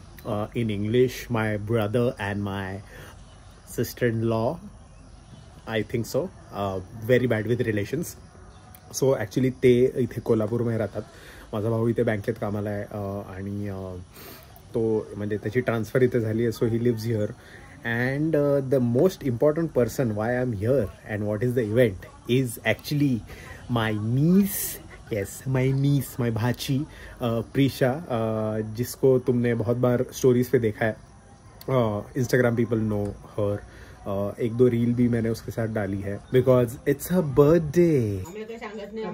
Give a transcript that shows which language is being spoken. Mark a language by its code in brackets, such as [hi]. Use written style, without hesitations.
[en] In English, my brother and my sister in law, I think so. Very bad with relations. So actually [mr] ते इथे कोल्हापूरमध्ये राहतात. माझा भाऊ इथे बँकेत कामाला आहे आणि तो म्हणजे त्याची ट्रान्सफर इथे झाली आहे. [en] So he lives here. And the most important person why I'm here and what is the event is actually my niece. Yes, my niece, my [hi] भाची प्रीशा, जिसको तुमने बहुत बार स्टोरीज पे देखा है. [en] Instagram people know her. [hi] एक दो रील भी मैंने उसके साथ डाली है [en] Because it's her birthday.